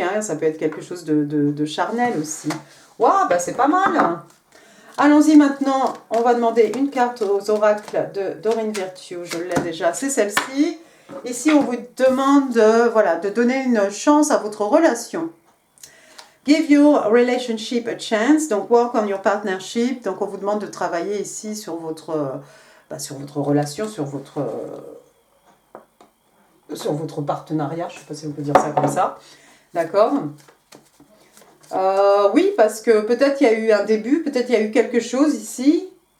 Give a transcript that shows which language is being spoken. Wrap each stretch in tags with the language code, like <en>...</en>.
<fr>Hein, ça peut être quelque chose de charnel aussi. Waouh, bah, c'est pas mal. Hein. Allons-y maintenant. On va demander une carte aux oracles de Doreen Virtue. Je l'ai déjà, c'est celle-ci. Ici, on vous demande voilà, de donner une chance à votre relation.</fr> <en>Give your relationship a chance, donc work on your partnership.</en> <fr>Donc on vous demande de travailler ici sur votre relation, sur votre partenariat. Je ne sais pas si on peut dire ça comme ça. D'accord. Oui, parce que peut-être il y a eu un début, peut-être il y a eu quelque chose ici.</fr>